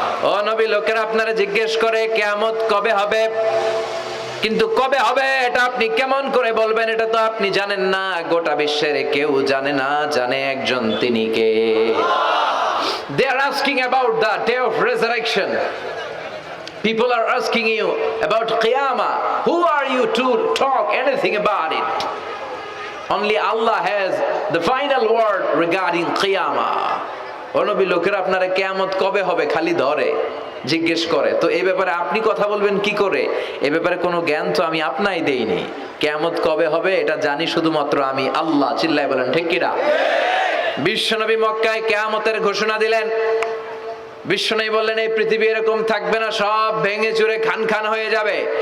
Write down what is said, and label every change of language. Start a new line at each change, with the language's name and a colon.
Bangla: ও নবী, লোকেরা আপনারা জিজ্ঞেস করে কিয়ামত কবে হবে, কিন্তু কবে হবে এটা আপনি কেমন করে বলবেন? এটা তো আপনি জানেন না, গোটা বিশ্বের কেউ জানে না, জানে একজন, তিনি কে?
English: They are asking about the day of resurrection. People are asking you about Qiyamah. Who are you to talk anything about it? Only Allah has the final word regarding Qiyamah.
Bangla: অনবী লোকেরা আপনারা কিয়ামত কবে হবে খালি ধরে জিজ্ঞেস করে, তো এই ব্যাপারে আপনি কথা বলবেন কি করে? এই ব্যাপারে কোনো জ্ঞান তো আমি আপনাই দেইনি। কিয়ামত কবে হবে এটা জানি শুধুমাত্র আমি আল্লাহ। চিল্লায় বলেন ঠিক কিনা? বিশ্বনবী মক্কায় কিয়ামতের ঘোষণা দিলেন। বিশ্বনবী বললেন এই পৃথিবী এরকম থাকবে না, সব ভেঙে চুরে খান খান হয়ে যাবে।